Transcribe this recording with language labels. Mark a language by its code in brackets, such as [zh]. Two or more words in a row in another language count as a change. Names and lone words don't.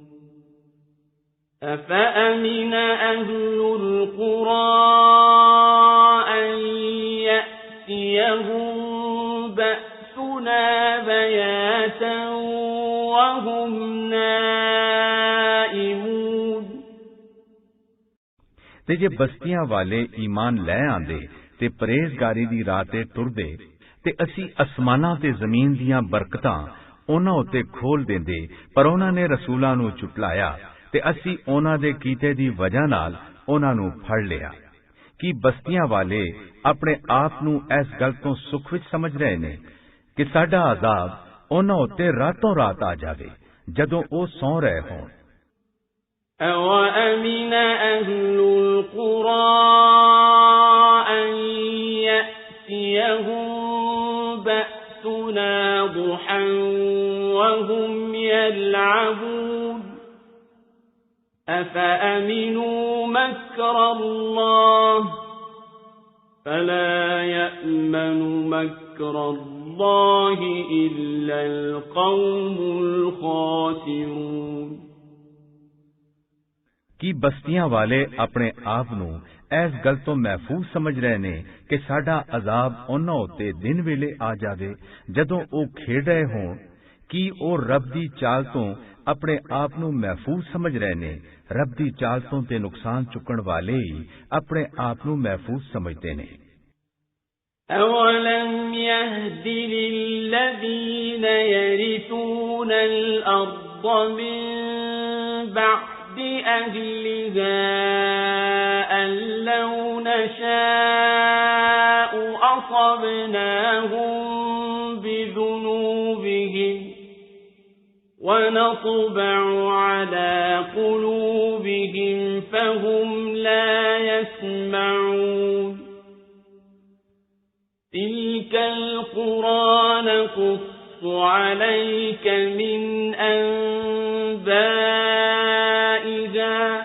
[ar] أَفَأَمِنَ أَهْلُ الْقُرَىٰ أَن يَأْتِيَهُم بَأْسُنَا بَيَاتًا وَهُمْ نَائِمُونَ [pa] ਤੇ ਜੇ ਬਸਤੀਆਂ ਵਾਲੇ ਈਮਾਨ ਲੈ ਆਂਦੇ ਤੇ ਪਰਹੇਜ਼ਗਾਰੀ ਦੀ ਰਾਹ ਤੇ ਟੁਰਦੇ ਤੇ ਅਸੀਂ ਅਸਮਾਨਾਂ ਤੇ ਜ਼ਮੀਨ ਦੀਆਂ ਬਰਕਤਾਂ ਉਹਨਾਂ ਉੱਤੇ ਖੋਲ ਦਿੰਦੇ, ਪਰ ਉਹਨਾਂ ਨੇ ਰਸੂਲਾਂ ਨੂੰ ਝੁਟਲਾਇਆ ਤੇ ਅਸੀਂ ਉਹਨਾਂ ਦੇ ਕੀਤੇ ਦੀ ਵਜ੍ਹਾ ਨਾਲ ਉਹਨਾਂ ਨੂੰ ਫੜ ਲਿਆ। ਕੀ ਬਸਤੀਆਂ ਵਾਲੇ ਆਪਣੇ ਆਪ ਨੂੰ ਇਸ ਗੱਲ ਤੋਂ ਸੁੱਖ ਵਿੱਚ ਸਮਝ ਰਹੇ ਨੇ ਕਿ ਸਾਡਾ ਅਜ਼ਾਬ ਉਹਨਾਂ ਉੱਤੇ ਰਾਤੋਂ ਰਾਤ ਆ ਜਾਵੇ ਜਦੋਂ ਉਹ ਸੌਂ ਰਹੇ ਹੋਣ। [ar] أَوَأَمِنَ أَهْلُ الْقُرَىٰ أَن يَأْتِيَهُم بَأْسُنَا ضُحًى وَهُمْ يَلْعَبُونَ أَفَأَمِنُوا مَكْرَ اللَّهِ فَلَا يَأْمَنُ مَكْرَ اللَّهِ إِلَّا الْقَوْمُ الْخَاسِرُونَ [pa] ਕੀ ਬਸਤੀਆਂ ਵਾਲੇ ਆਪਣੇ ਆਪ ਨੂੰ ਇਸ ਗੱਲ ਤੋਂ ਮਹਿਫੂਜ਼ ਸਮਝ ਰਹੇ ਨੇ ਕਿ ਸਾਡਾ ਅਜ਼ਾਬ ਉਹਨਾਂ ਉੱਤੇ ਦਿਨ ਵੇਲੇ ਆ ਜਾਵੇ ਜਦੋਂ ਉਹ ਖੇਡ ਰਹੇ ਹੋਣ? ਕੀ ਉਹ ਰੱਬ ਦੀ ਚਾਲ ਤੋਂ ਆਪਣੇ ਆਪ ਨੂੰ ਮਹਿਫੂਜ਼ ਸਮਝ ਰਹੇ ਨੇ? ਰੱਬ ਦੀ ਚਾਲ ਤੋਂ ਤੇ ਨੁਕਸਾਨ ਚੁੱਕਣ ਵਾਲੇ ਹੀ ਆਪਣੇ ਆਪ ਨੂੰ ਮਹਿਫੂਜ਼ ਸਮਝਦੇ ਨੇ। [ar] أَوَلَمْ يَهْدِ لِلَّذِينَ يَرِثُونَ الْأَرْضَ مِن بَعْدِ أَهْلِهَا أَن لَّوْ نَشَاءُ أَصَبْنَاهُم بِذُنُوبِهِمْ وَنَطْبَعُ عَلَىٰ قُلُوبِهِمْ فَهُمْ لَا يَسْمَعُونَ تِلْكَ الْقُرَىٰ نَقُصُّ عَلَيْكَ مِنْ أَنبَائِهَا